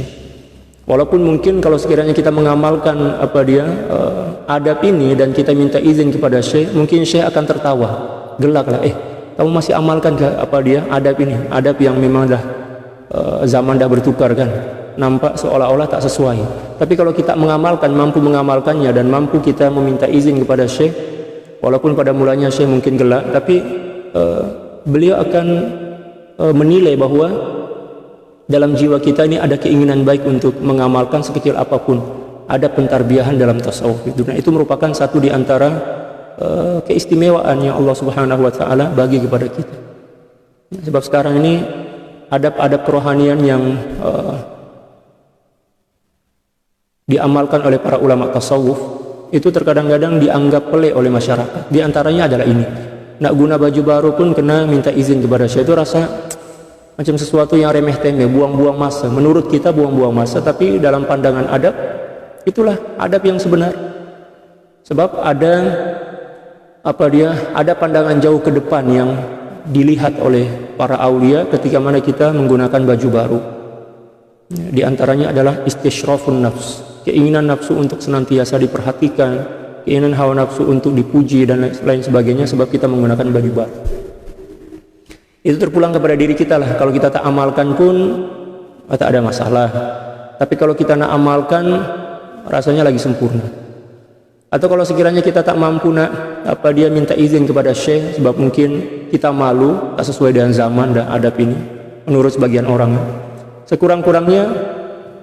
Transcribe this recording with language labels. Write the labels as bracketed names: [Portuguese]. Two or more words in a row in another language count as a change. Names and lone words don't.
[Malay] Walaupun mungkin kalau sekiranya kita mengamalkan adab ini dan kita minta izin kepada syekh, mungkin syekh akan tertawa, gelak lah, kamu masih amalkan ke adab ini, adab yang memang dah zaman dah bertukar kan, nampak seolah-olah tak sesuai. Tapi kalau kita mengamalkan, mampu mengamalkannya, dan mampu kita meminta izin kepada syekh, walaupun pada mulanya syekh mungkin gelak, tapi beliau akan menilai bahwa dalam jiwa kita ini ada keinginan baik untuk mengamalkan sekecil apapun ada pentarbiyahan dalam tasawuf itu. Nah, itu merupakan satu di antara keistimewaan yang Allah [Arabic] Subhanahu wa taala [Malay] bagi kepada kita. Sebab sekarang ini adab-adab kerohanian yang diamalkan oleh para ulama tasawuf itu terkadang-kadang dianggap pelik oleh masyarakat. Di antaranya adalah ini, nak guna baju baru pun kena minta izin kepada syekh. Itu rasa macam sesuatu yang remeh-temeh, buang-buang masa. Menurut kita buang-buang masa, tapi dalam pandangan adab itulah adab yang sebenar. Sebab ada pandangan jauh ke depan yang dilihat oleh para aulia ketika mana kita menggunakan baju baru. Di antaranya adalah [Arabic] istisyrafun nafs, [Malay] keinginan nafsu untuk senantiasa diperhatikan, keinginan hawa nafsu untuk dipuji dan lain sebagainya sebab kita menggunakan baju baru. Itu terpulang kepada diri kita lah. Kalau kita tak amalkan pun tak ada masalah, tapi kalau kita nak amalkan rasanya lagi sempurna. Atau kalau sekiranya kita tak mampu minta izin kepada syekh sebab mungkin kita malu, tak sesuai dengan zaman dan adab ini menurut sebagian orang.